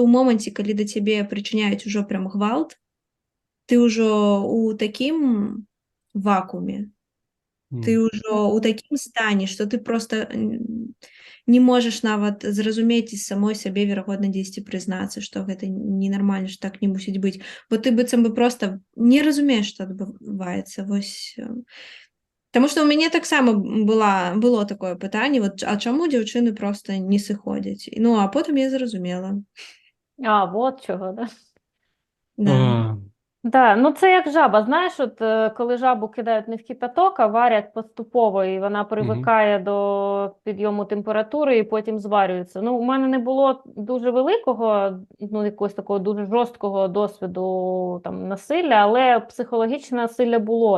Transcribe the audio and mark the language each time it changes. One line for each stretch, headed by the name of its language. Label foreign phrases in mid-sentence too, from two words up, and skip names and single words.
Belarusian: ў моманце, калі да цябе прычыняюць ужо прям гвалт, ты ўжо ў такім вакууме, ты ўжо ў такім стане, што ты проста не можаш нават зразумець і самой сабе, верагодна, дзесьці прызнацца, што гэта ненармальна, што так не мусіць быць, бо ты быццам бы проста не разумееш, што адбываецца. Вось... Таму што ў мяне таксама было такое пытанне, а чаму дзяўчыны проста не сыходзяць? А потым я зразумела.
Ukrainian: Вот чого, да? Да. Да, це як жаба, знаєш, коли жабу кидають не в кипяток, а варять поступово, і вона привикає до підйому температури і потім зварюється. У мене не було дуже великого, якогось такого дуже жорсткого досвіду там насилля, але психологічне насилля було.